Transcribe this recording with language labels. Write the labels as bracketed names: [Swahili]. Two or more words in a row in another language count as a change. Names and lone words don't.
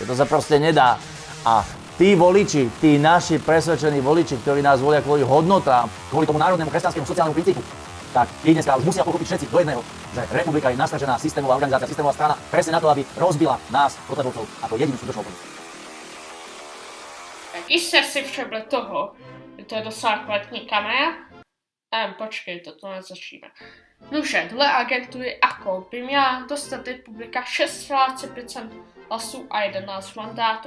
[Slovak] To sa proste nedá. A tí voliči, tí naši presvedčení voliči, ktorí nás volia kvôli hodnotám, kvôli tomu národnému kresťanskému sociálnemu princípu, tak tí dneska už musia pochopiť všetci do jedného, že republika je nastavená systémová organizácia, systémová strana presne na to, aby rozbila nás, Kotlebovcov, ako jedinú skutočnú opozici. [Czech] Jste si všimli toho, že to je docela kvalitní kamera? Počkej, to nezačíme. Nuže, dle agentury AKO by měla dostat republika 6,5% hlasů a 11 mandátů.